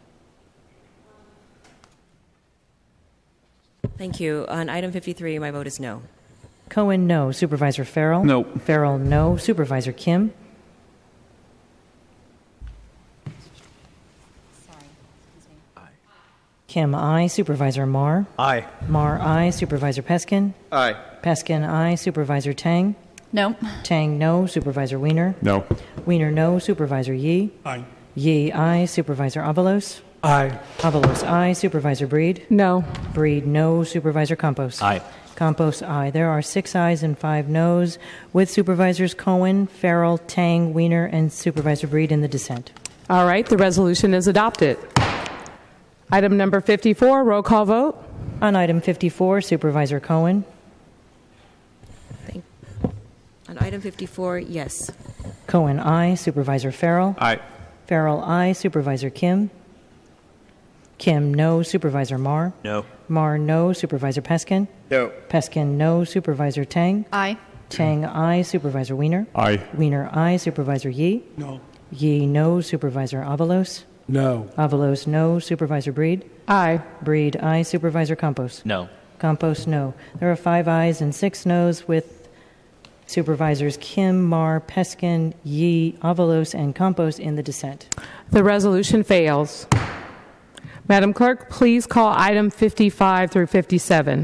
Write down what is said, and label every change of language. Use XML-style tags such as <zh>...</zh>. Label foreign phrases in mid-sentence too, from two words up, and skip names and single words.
<en>Thank you. On item 53, my vote is no. Cohen, no. Supervisor Farrell? No. Farrell, no. Supervisor Kim? Kim, aye. Supervisor Marr? Aye. Marr, aye. Supervisor Peskin? Aye. Peskin, aye. Supervisor Tang? No. Tang, no. Supervisor Wiener? No. Wiener, no. Supervisor Yee? Aye. Yee, aye. Supervisor Avalos? Aye. Avalos, aye. Supervisor Breed? No. Breed, no. Supervisor Campos? Aye. Campos, aye. There are 6 ayes and 5 noes, with Supervisors Cohen, Farrell, Tang, Wiener, and Supervisor Breed in the dissent. All right, the resolution is adopted. Item number 54, roll call vote. On item 54, Supervisor Cohen? On item 54, yes. Cohen, aye. Supervisor Farrell? Aye. Farrell, aye. Supervisor Kim? Kim, no. Supervisor Marr? No. Marr, no. Supervisor Peskin? No. Peskin, no. Supervisor Tang? Aye. Tang, aye. Supervisor Wiener? Aye. Wiener, aye. Supervisor Yee? No. Yee, no. Supervisor Avalos? No. Avalos, no. Supervisor Breed? Aye. Breed, aye. Supervisor Campos? No. Campos, no. There are 5 ayes and 6 noes with Supervisors Kim, Marr, Peskin, Yee, Avalos, and Campos in the dissent. The resolution fails. Madam Clerk, please call item 55 through 57.</en>